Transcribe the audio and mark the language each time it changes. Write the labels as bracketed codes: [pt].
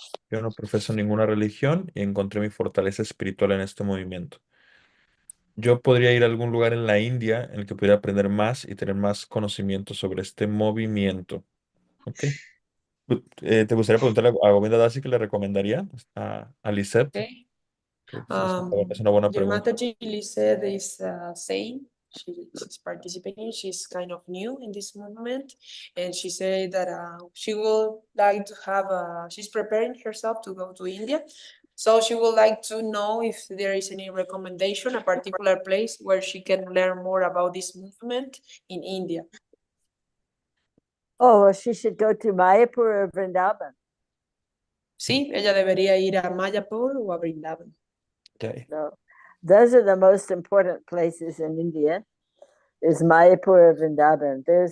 [es] Yo no profeso ninguna religión y encontré mi fortaleza espiritual en este movimiento. Yo podría ir a algún lugar en la India en el que pudiera aprender más y tener más conocimiento sobre este movimiento. ¿Ok? ¿Te gustaría preguntarle a Govinda Dasi qué le recomendaría a Lisette? Okay. Es una buena [en] Your [es] pregunta. [en] Mataji Lisette is saying she's participating. She's kind of new in this movement, and she said that she would like to have. She's preparing herself to go to India, so she would like to know if there is any recommendation, a particular place where she can learn more about this movement in India. Oh, well, she should go to Mayapur or Vrindavan. [es] Sí, ella debería ir a Mayapur o a Vrindavan. Okay. [en] So those are the most important places in India, is Mayapur or Vrindavan.